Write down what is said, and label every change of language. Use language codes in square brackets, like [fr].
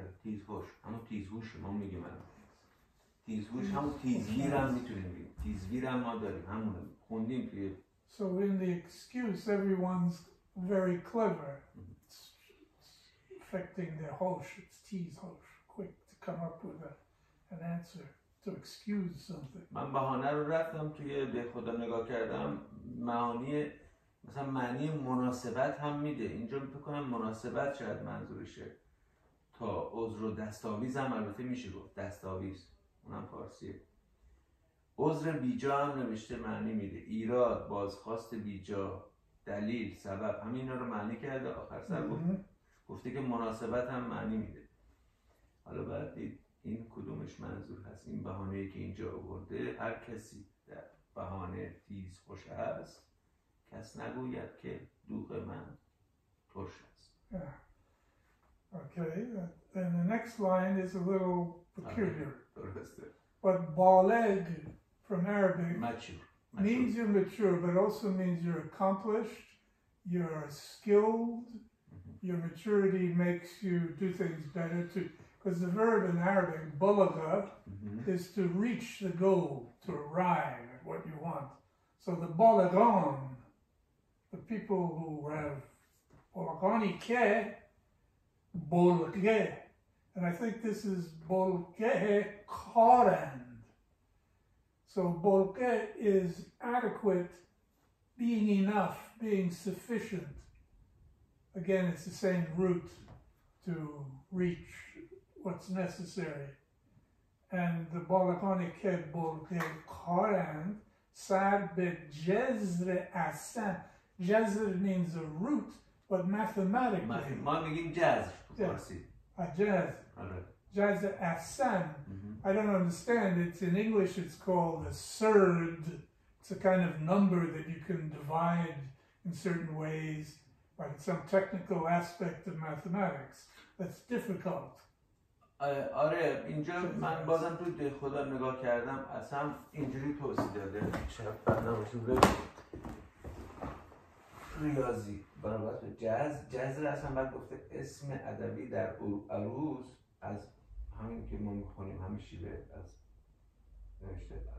[fa] تیز هوش همون تیز هوش ما میگیم تیز هوش همون تیزگیر هم میتونیم بگیم تیزگیر هم ما داریم همونه خوندیم توی [en] So in the excuse everyone's very clever. It's affecting their hosh. It's tease hosh. Quick to come up with an answer to excuse something. [fa] من بهانه رو رفتم توی به خدا نگاه کردم معانی مثلا معنی مناسبت هم میده. اینجا فکر کنم مناسبت شاید منظورشه. تا عذر و دستاویز هم البته میشه گفت دستاویز اونم فارسیه. عذر بیجا هم نوشته معنی میده. ایراد، بازخواست بیجا، دلیل، سبب همه اینا رو معنی کرده. آخر سر گفته که مناسبت هم معنی میده. حالا باید دید این کدومش منظور هست. این بهانه‌ای که اینجا آورده هر کسی در بهانه تیز خوش است کس نگوید که دوغ من ترش است. [en] Okay, and the next line is a little peculiar. [fa] درسته. [en] But baleg from Arabic Mature. means you're mature, but also means you're accomplished, you're skilled, your maturity makes you do things better too. Because the verb in Arabic, balagha, is to reach the goal, to arrive at what you want. So the balaghan, the people who have [fa] balagani ke, bolge, [en] and I think this is bolge korand. So bolge is adequate, being enough, being sufficient. Again, it's the same root to reach what's necessary. and the [fa] بالغانی که بلغه کارند سر به جذر اصلا. [en] Jazr means a root, but mathematically. [fa] ما میگیم جذر تو فارسی. [en] Jazr. Jazr asan. I don't understand. It's in English. It's called a surd. It's a kind of number that you can divide in certain ways, like some technical aspect of mathematics. That's difficult. [fa] آره اینجا من بازم تو ده خدا نگاه کردم اصلا اینجوری توضیح داده شاید برنامه‌شون ریاضی برابر جذر اصلا بعد گفته اسم ادبی در عروض از همین که ما میخونیم همین شیوه از نوشته